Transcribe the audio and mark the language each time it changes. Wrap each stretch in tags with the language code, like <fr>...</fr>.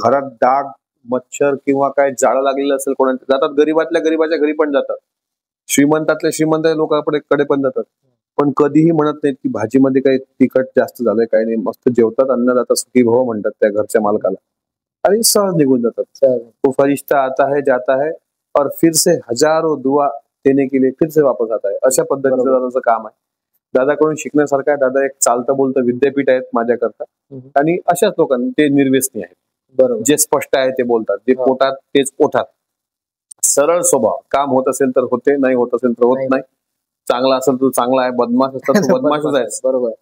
<mr>घरात डाग, मच्छर किंवा काय जाळं लागलेलं असेल कोणाच्या, जातात. गरीबातल्या गरीबाच्या घरी पण जातात, श्रीमंतातल्या श्रीमंत लोकांकडे पण जातात. पण कधीही म्हणत नाहीत की भाजीमध्ये काही तिखट जास्त झालंय, काही नाही. मस्त जेवतात, अन्नदाता सुखी भव म्हणतात त्या घरच्या मालकाला, आणि सहज निघून जातात.</mr> <hi>तो फरिश्ता आता है जाता है और फिर से हजारों दुआ देने के लिए फिर से वापस आता है.</hi> <mr>अशा पद्धतीचं दादाचं काम आहे. दादाकडून शिकण्यासारखं आहे. दादा एक चालतं बोलतं विद्यापीठ आहेत माझ्याकरता. आणि अशाच लोकांना ते निर्व्यसनी आहेत. बरोबर. जे स्पष्ट आहे ते बोलतात, जे पोटात तेच पोटात. सरळ स्वभाव. काम होत असेल तर होते, नाही होत असेल तर होत नाही. चांगला असेल तर चांगला आहे, बदमाश असेल तर बदमाशच आहे. बरोबर.</mr>